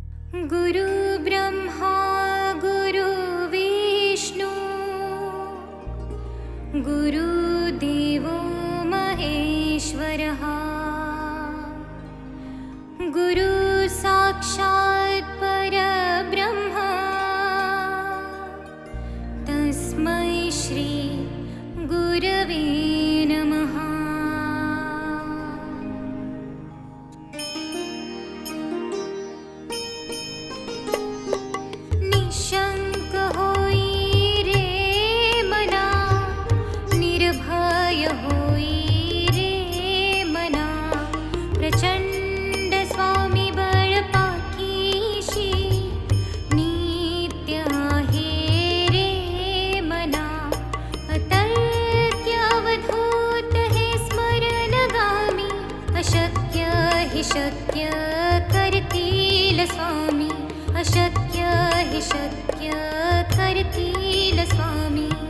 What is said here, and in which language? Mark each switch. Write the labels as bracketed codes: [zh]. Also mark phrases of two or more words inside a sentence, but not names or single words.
[sa] गुरु ब्रह्मा गुरु विष्णु गुरुदेवो महेश्वरः गुरु साक्षात् परब्रह्म तस्मै श्री गुरवे नमः। [mr] निशंक होई रे मना, निर्भय होई रे मना, प्रचंड स्वामी बळ पाठीशी नित्य आहे रे मना। अतर्क्य अवधूत हे स्मरणगामी, अशक्य हि शक्य करतील स्वामी, अशक्य हि शक्य करतील स्वामी।